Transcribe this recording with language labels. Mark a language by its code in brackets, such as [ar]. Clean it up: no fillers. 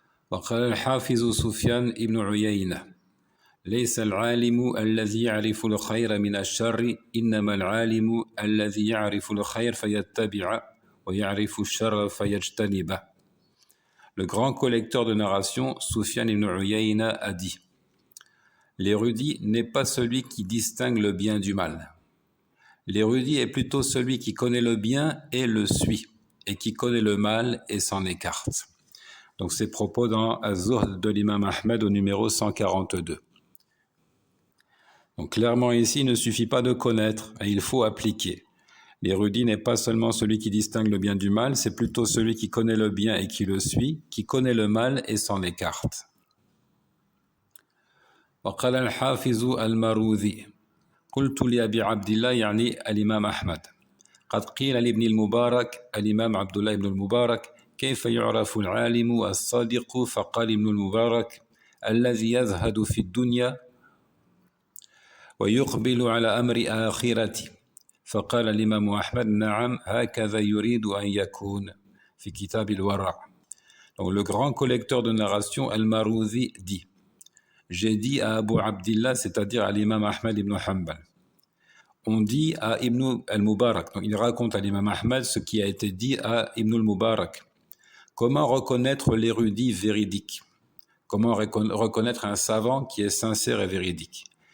[ar] وقال الحافظ سفيان ابن عيينة ليس العالم الذي يعرف الخير من الشر إنما العالم الذي يعرف الخير فيتبع ويعرف الشر فيجتنبه. [fr] Le grand collecteur de narration, Sufyan ibn Uyayna, a dit: l'érudit n'est pas celui qui distingue le bien du mal. L'érudit est plutôt celui qui connaît le bien et le suit, et qui connaît le mal et s'en écarte. Donc ces propos dans Az-Zuhd de l'imam Ahmed au numéro 142. Donc clairement ici, il ne suffit pas de connaître, et il faut appliquer. L'érudit n'est pas seulement celui qui distingue le bien du mal, c'est plutôt celui qui connaît le bien et qui le suit, qui connaît le mal et s'en écarte. [ar] وقال الحافظ المروذي قلت لأبي عبد الله يعني الإمام أحمد قد قيل لابن المبارك الإمام عبد الله بن المبارك كيف يعرف العالم الصادق فقال ابن المبارك الذي يزهد في الدنيا ويقبل على أمر آخرته فقال الإمام أحمد نعم هكذا يريد أن يكون في كتاب الورع. [fr] Donc le grand collecteur de narration Al-Marouzi dit: j'ai dit à Abu Abdillah, c'est-à-dire à l'imam Ahmed ibn Hanbal, on dit à Ibn al-Mubarak, donc il raconte à l'imam Ahmed ce qui a été dit à Ibn al-Mubarak. Comment reconnaître l'érudit véridique? Comment reconnaître un savant qui est sincère et véridique?